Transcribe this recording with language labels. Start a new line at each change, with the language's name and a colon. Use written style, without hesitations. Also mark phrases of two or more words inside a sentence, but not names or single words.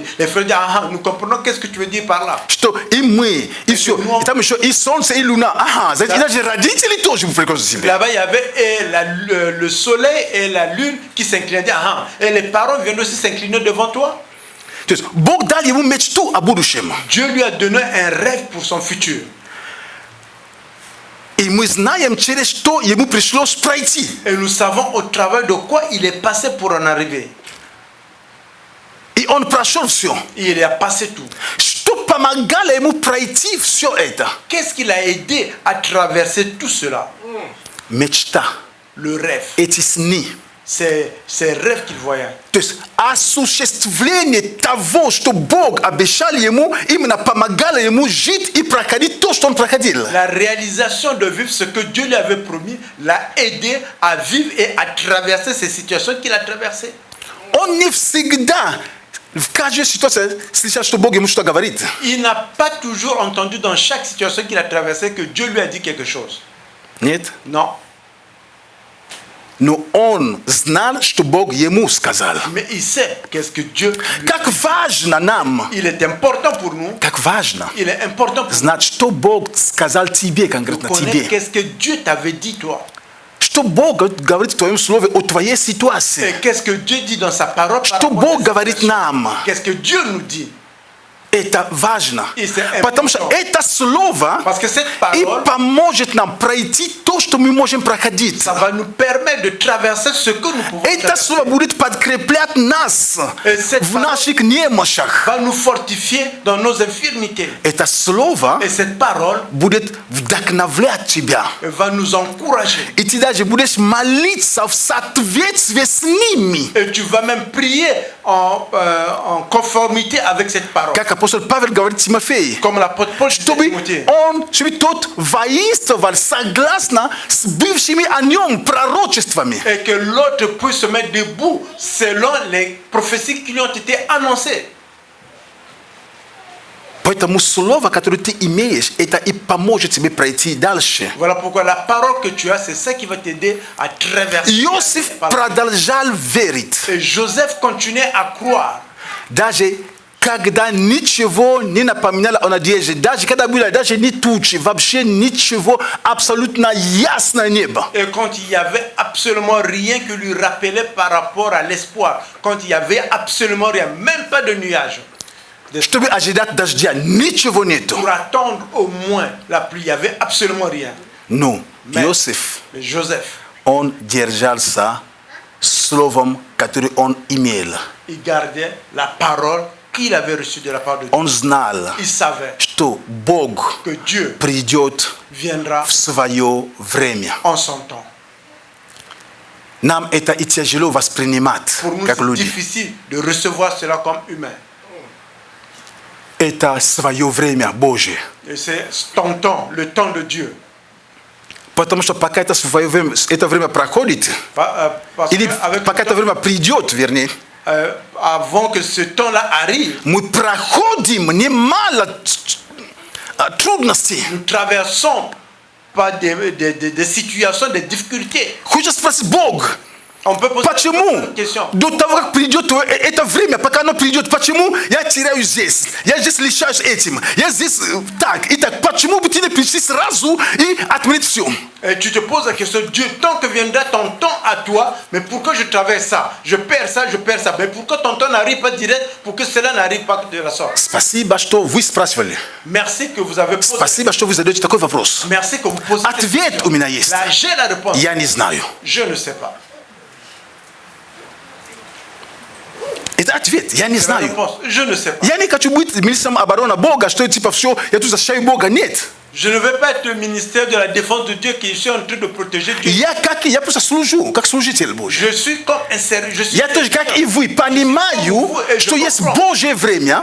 French: Les frères disent, ah, nous comprenons qu'est-ce que tu veux dire par là.
Russian: Что и мы, и все. И там еще и солнце, и луна. Ага, знаете, и даже родители тоже вы прекрасно себе.
French: Là-bas, il y avait le soleil et la lune qui s'inclinaient. Ah, et les parents viennent aussi s'incliner devant toi.
Russian: То есть Бог дал ему мечту о будущем.
French: Dieu lui a donné un rêve pour son futur.
Russian: И мы знаем, через что ему пришлось пройти.
French: Et nous savons au travers de quoi il est passé pour en arriver.
Russian: И он прошел все.
French: Et il a passé tout.
Russian: Что помогало ему пройти все это?
French: Qu'est-ce qui l'a aidé à traverser tout cela?
Russian: Мечта.
French: Le rêve.
Russian: Эти сны.
French: Ces rêves qu'il voyait.
Russian: То есть осуществление того, что Бог обещал ему, именно помогало ему жить и проходить то, что он проходил.
French: La réalisation de vivre ce que Dieu lui avait promis l'a aidé à vivre et à traverser ces situations qu'il a traversées.
Russian: Он не всегда в каждой ситуации слышал, что Бог ему что говорит.
French: Il n'a pas toujours entendu dans chaque situation qu'il a traversée que Dieu lui a dit quelque chose.
Russian: Нет.
French: Non.
Russian: Но он знал, что Бог ему сказал.
French: Mais il sait qu'est-ce que Dieu lui a dit.
Russian: Как важно нам,
French: Il est important pour nous.
Russian: как важно
French: Il est important pour nous
Russian: знать, что Бог сказал тебе,
French: de
Russian: конкретно
French: connaître
Russian: тебе.
French: qu'est-ce que Dieu t'avait dit toi.
Russian: Что Бог говорит в твоем слове о твоей
French: Et
Russian: ситуации.
French: qu'est-ce que Dieu dit dans sa parole. par
Russian: Что
French: rapport à
Russian: Бог
French: cette
Russian: говорит
French: situation.
Russian: нам.
French: Qu'est-ce que Dieu nous dit.
Russian: Это важно.
French: И c'est
Russian: Потому что
French: important.
Russian: это слово
French: Parce que cette
Russian: и
French: parole,
Russian: поможет нам пройти то, что мы можем проходить.
French: ça va nous permettre de traverser ce que nous pouvons
Russian: Это
French: traverser.
Russian: слово будет подкреплять нас
French: cette
Russian: в
French: parole
Russian: наших немощах.
French: Va nous fortifier dans nos infirmités.
Russian: Это слово
French: Et cette parole
Russian: будет вдохновлять тебя.
French: va nous encourager.
Russian: И ты даже будешь молиться в соответствии с ними.
French: Et tu vas même prier en conformité avec cette parole.
Russian: Как апостол Павел говорит Тимофею.
French: Comme l'apôtre Paul dit à
Russian: Чтобы
French: Timothée.
Russian: чтобы тот воинствовал согласно с бывшими о нем пророчествами.
French: Et que l'autre puisse se mettre debout selon les prophéties qui lui ont été annoncées.
Russian: Поэтому слово, которое ты имеешь, это и поможет тебе пройти дальше.
French: Voilà pourquoi la parole que tu as, c'est ça qui va t'aider à traverser.
Russian: Иосиф продолжал верить.
French: Et Joseph continuait à croire.
Russian: Даже когда ничего не напоминало о надежде, даже когда было даже не тучи, вообще ничего, абсолютно ясное небо.
French: Et quand il n'y avait absolument rien qui lui rappelait par rapport à l'espoir, quand il n'y avait absolument rien, même pas de nuages,
Russian: Чтобы ожидать дождя, ничего нету.
French: pour attendre au moins la pluie, il n'y avait absolument rien.
Russian: Но
French: Mais
Russian: Иосиф,
French: Joseph,
Russian: он держался словом, которое он имел.
French: il gardait la parole qu'il avait reçue de la part de Dieu.
Russian: Он знал,
French: Il savait
Russian: что Бог
French: que Dieu
Russian: придет
French: viendra
Russian: в свое время.
French: en son temps.
Russian: Нам это и тяжело воспринимать,
French: Pour nous,
Russian: как
French: c'est
Russian: люди.
French: difficile de recevoir cela comme humain.
Russian: Это свое время Божие.
French: Et c'est ton temps, le temps de Dieu.
Russian: Потому что пока это время проходит,
French: Parce
Russian: или
French: que avec
Russian: пока
French: le
Russian: это
French: temps,
Russian: время придет, вернее,
French: avant que ce temps-là arrive,
Russian: мы проходим немало трудностей.
French: nous traversons par des situations, des difficultés.
Russian: Хочется спросить Бог,
French: On peut poser
Russian: почему
French: une question.
Russian: до того, как придет это время, пока оно придет, почему я теряю здесь? Я здесь лишаюсь этим. Я здесь так и так. Почему бы ты не прийти сразу и отменить все?
French: Et tu te poses la question, Dieu, tant que viendra ton temps à toi, mais pourquoi je traverse ça? Je perds ça, je perds ça. Mais pourquoi ton temps n'arrive pas direct pour que cela n'arrive pas de la sorte?
Russian: Спасибо, что вы спрашивали.
French: Merci que vous avez posé.
Russian: Спасибо, что вы задаете такой вопрос.
French: Merci que vous posez cette
Russian: Ответ
French: question.
Russian: у меня есть.
French: Là, j'ai la réponse.
Russian: Я не знаю.
French: Je ne sais pas.
Russian: Это ответ. Я не
French: C'est la
Russian: знаю.
French: réponse. Je ne sais pas.
Russian: Я не хочу быть министром обороны Бога, что типа все, я тут защищаю Бога. Нет.
French: Je ne vais pas être le ministère de la défense de Dieu qui est en train de protéger Dieu.
Russian: Я просто служу, как служитель Божий.
French: Je suis comme un serviteur. Je suis
Russian: Я тоже, как и вы, понимаю, что есть Божье время,